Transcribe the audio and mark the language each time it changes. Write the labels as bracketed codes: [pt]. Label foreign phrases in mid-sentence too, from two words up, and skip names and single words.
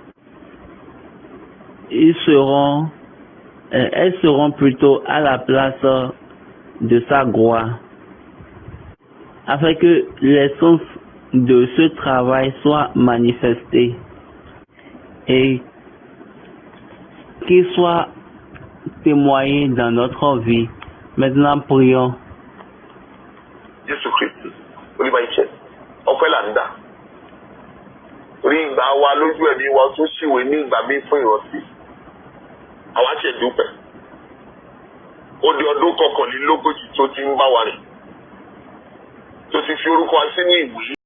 [fr] elles seront plutôt à la place de sa gloire, afin que l'essence de ce travail soit manifestée et qu'il soit témoigné dans notre vie. Maintenant, prions. Jésus Christ, [yo] oníbàyíṣẹ́, ọpẹ́ là ń dà. Orí ìgbà wa lójú ẹ̀mí wa tó ṣìwé ní ìgbà míì fún ìrántí. Àwa ṣe dúpẹ́. Ó di ọdún kọkànlélógójì tó ti ń bá wa rìn. Tó ti fi orúkọ wa sínú ìwé.